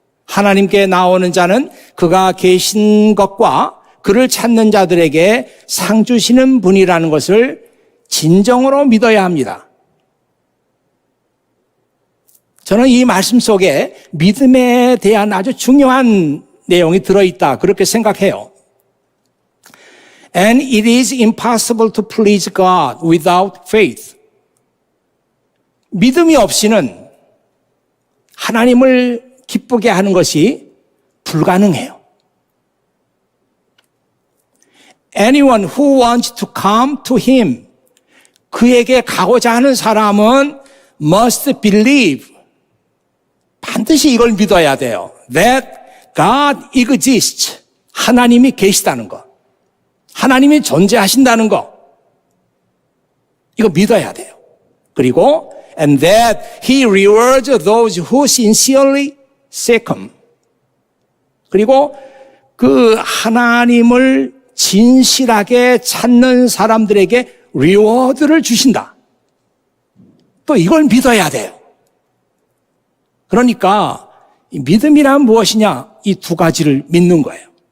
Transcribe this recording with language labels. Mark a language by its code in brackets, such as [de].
[ko] 하나님께 나오는 자는 그가 계신 것과 그를 찾는 자들에게 상 주시는 분이라는 것을 진정으로 믿어야 합니다. 저는 이 말씀 속에 믿음에 대한 아주 중요한 내용이 들어있다 그렇게 생각해요. [en] And it is impossible to please God without faith. [ko] 믿음이 없이는 하나님을 기쁘게 하는 것이 불가능해요. [en] Anyone who wants to come to him, [ko] 그에게 가고자 하는 사람은 [en] must believe, [ko] 반드시 이걸 믿어야 돼요. [en] That God exists, [ko] 하나님이 계시다는 것, 하나님이 존재하신다는 것, 이거 믿어야 돼요. 그리고 [en] and that he rewards those who sincerely seek him. [ko] 그리고 그 하나님을 진실하게 찾는 사람들에게 리워드를 주신다. 또 이걸 믿어야 돼요. 그러니까 이 믿음이란 무엇이냐? 이 두 가지를 믿는 거예요.